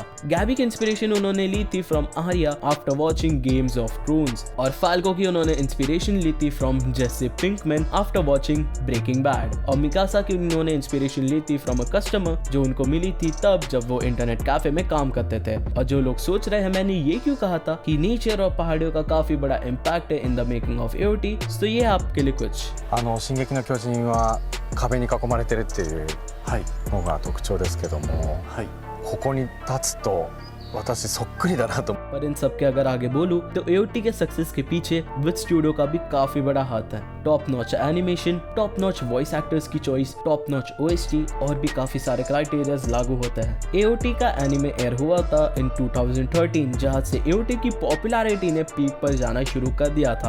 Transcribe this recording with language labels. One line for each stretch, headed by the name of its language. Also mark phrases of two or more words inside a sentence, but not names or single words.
Hindi: गैबी की इंस्पिरेशन उन्होंने ली थी
English: from Arya after watching Games of Thrones,
Hindi: और फाल्को की उन्होंने इंस्पिरेशन ली थी
English: from Jesse Pinkman after watching Breaking Bad,
Hindi: और मिकासा की उन्होंने इंस्पिरेशन ली थी
English: from a customer
Hindi: जो उनको मिली थी तब जब वो
English: internet cafe
Hindi: में काम करते थे। और जो लोग सोच रहे हैं मैंने ये क्यों कहा था कि नेचर और पहाड़ियों का काफी बड़ा इम्पैक्ट है
English: in the making of AOT,
Hindi: तो ये आपके लिए कुछ
Japanese: 進撃の巨人は壁に囲まれてるっていうのが特徴ですけども、ここに立つと私そっくりだなと。
Hindi: पर इन सब के अगर आगे बोलूं तो एओटी के सक्सेस के पीछे विद स्टूडियो का भी काफी बड़ा हाथ है।
English: top notch animation, top notch voice actors
Hindi: की चॉइस,
English: top notch OST
Hindi: और भी काफी सारे क्राइटेरियाज लागू होते हैं। एओटी का एनिमे एयर हुआ था इन 2013, जहां से एओटी की पॉपुलैरिटी ने पीक पर जाना शुरू कर दिया था।